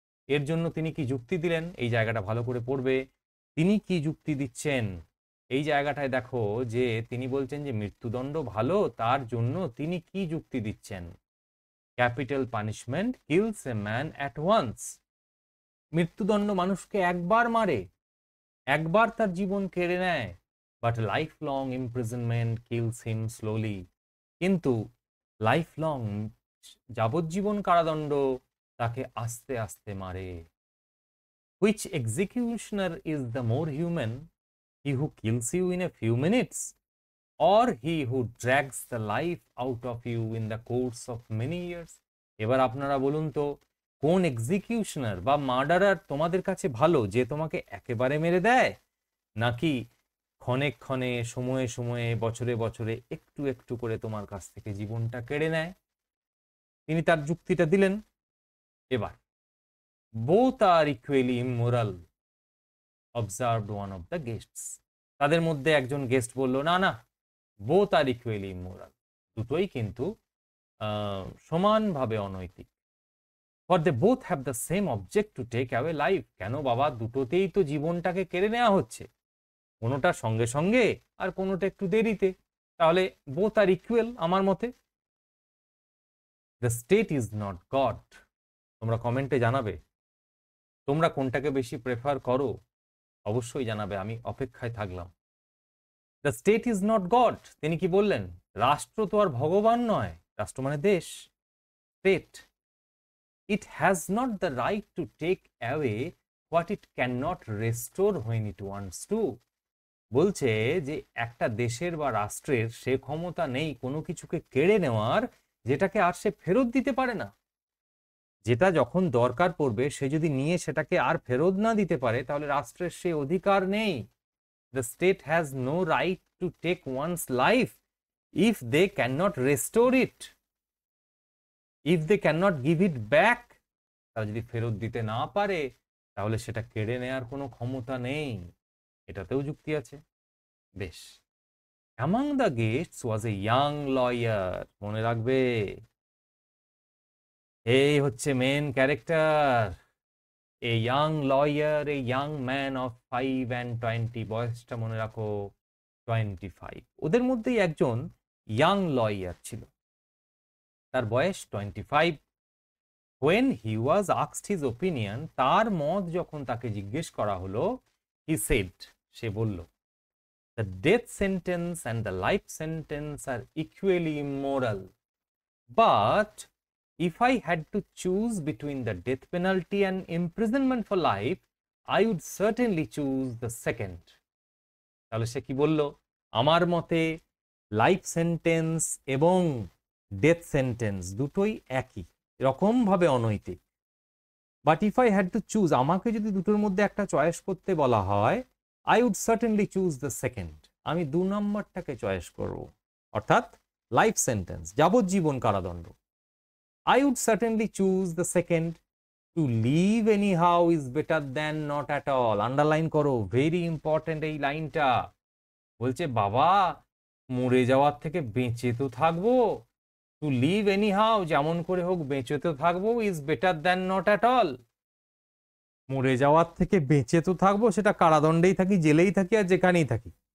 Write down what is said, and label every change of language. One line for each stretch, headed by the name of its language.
Bangla: এর জন্য তিনি কি যুক্তি দিলেন? এই জায়গাটা ভালো করে পড়বে। তিনি কি যুক্তি দিচ্ছেন এই জায়গাটায় দেখো, যে তিনি বলছেন যে মৃত্যুদণ্ড ভালো, তার জন্য তিনি কি যুক্তি দিচ্ছেন?
English: Capital punishment kills a man at once.
Bangla: মৃত্যুদণ্ড মানুষকে একবার মারে, একবার তার জীবন কেড়ে নেয়।
English: But lifelong imprisonment kills him slowly.
Bangla: কিন্তু লাইফলং, যাবজ্জীবন কারাদণ্ড তাকে আস্তে আস্তে মারে।
English: Which executioner is the more human? He who kills you in a few minutes, or he who drags the life out of you in the course of many years?
Bangla: এবার আপনারা বলুন তো, কোন এক্সিকিউশনার বা মার্ডারার তোমাদের কাছে ভালো, যে তোমাকে একেবারে মেরে দেয়, নাকি ক্ষণে ক্ষণে, সময়ে সময়ে, বছরে বছরে একটু একটু করে তোমার কাছ থেকে জীবনটা কেড়ে নেয়? তিনি তার যুক্তিটা দিলেন।
English: এবার both are equally immoral, observed one of the guests.
Bangla: তাদের মধ্যে একজন গেস্ট বলল না না,
English: both are equally immoral,
Bangla: দুটোই কিন্তু সমানভাবে অনৈতিক।
English: for they both have the same object to take away life.
Bangla: কেন বাবা, দুটোতেই তো জীবনটাকে কেড়ে নেওয়া হচ্ছে, কোনোটা সঙ্গে সঙ্গে আর কোনোটা একটু দেরিতে। তাহলে
English: both are equal
Bangla: আমার মতে।
English: The state is not God.
Bangla: তোমরা কমেন্টে জানাবে তোমরা কোনটাকে বেশি প্রেফার করো, অবশ্যই জানাবে, আমি অপেক্ষায় থাকলাম।
English: the state is not God,
Bangla: তিনি কি বললেন? রাষ্ট্র তো আর ভগবান নয়, রাষ্ট্র মানে দেশ, state.
English: It has not the right to take away what it can not restore when it wants to.
Bangla: বলছে যে একটা দেশের বা রাষ্ট্রের সে ক্ষমতা নেই কোনো কিছুকে কেড়ে নেওয়ার যেটাকে আর সে ফেরত দিতে পারে না। যেটা যখন দরকার পড়বে সে যদি নিয়ে সেটাকে আর ফেরত না দিতে পারে তাহলে রাষ্ট্রের সে অধিকার নেই।
English: The state has no right to take one's life if they cannot restore it, if they cannot give it back।
Bangla: তারা যদি ফেরত দিতে না পারে তাহলে সেটা কেড়ে নেওয়ার কোনো ক্ষমতা নেই, এটাতেও যুক্তি আছে। বেশ।
English: Among the guests was a young lawyer,
Bangla: মনে রাখবে এই হচ্ছে main character.
English: a young lawyer, a young man of 5 and 20,
Bangla: বয়সটা মনে রাখো 25। ওদের মধ্যেই একজন ইয়াং লয়ার ছিল, তার বয়স 25।
English: when he was asked his opinion,
Bangla: তার মত যখন তাকে জিজ্ঞেস করা হলো,
English: he said,
Bangla: সে বলল,
English: the death sentence and the life sentence are equally immoral, but if I had to choose between the death penalty and imprisonment for life, I would certainly choose the second.
Bangla: তাহলে সে কি বলল? আমার মতে life sentence এবং death sentence দুটোই একই রকম ভাবে অনৈতিক।
English: but if I had to choose,
Bangla: আমাকে যদি দুটোর মধ্যে একটা চয়েস করতে বলা হয়,
English: I would certainly choose the second,
Bangla: আমি 2 নম্বরটাকে চয়েস করব, অর্থাৎ লাইফ সেন্টেন্স, যাবজ্জীবন কারাদণ্ড।
English: I would certainly choose the second. To live anyhow is better than not at all.
Bangla: Underline করো,
English: very important
Bangla: এই লাইনটা। বলছে বাবা মরে যাওয়ার থেকে বেঁচে তো থাকবো,
English: to live anyhow,
Bangla: যেমন করে হোক বেঁচে তো থাকবো,
English: is better than not at all।
Bangla: মরে যাওয়ার থেকে বেঁচে তো থাকবো, সেটা কারাদণ্ডেই থাকি, জেলেই থাকি, আর যেখানেই থাকি।